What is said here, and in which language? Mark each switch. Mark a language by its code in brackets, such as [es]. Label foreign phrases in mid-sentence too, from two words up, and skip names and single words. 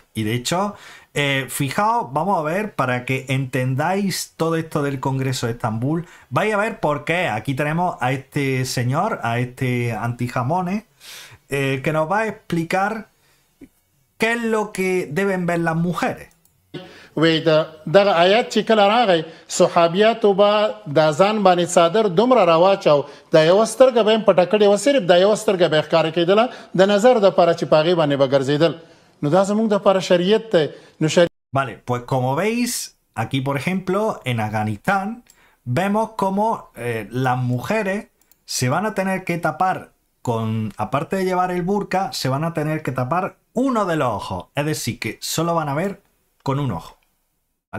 [es] Y de hecho, fijaos, vamos a ver, para que entendáis todo esto del Congreso de Estambul, vais a ver por qué. Aquí tenemos a este señor, a este antijamones, que nos va a explicar qué es lo que deben ver las mujeres. [ps] وی دغه آیات چې کله راغی صحابیاتو به د ځان باندې څادر دومره راواچاو د یوه سترګه به یې پټه کړې وه صرف د یوه سترګه به یې ښکاره کېدله د نظر دپاره چې په هغې باندې به ګرځېدل نو دا زموږ دپاره شریعت دی نو [es] Vale, pues como veis, aquí por ejemplo en Afganistán vemos cómo las mujeres se van a tener que tapar aparte de llevar el burka, se van a tener que tapar uno de los ojos. Es decir, que solo van a ver con un ojo, ¿vale?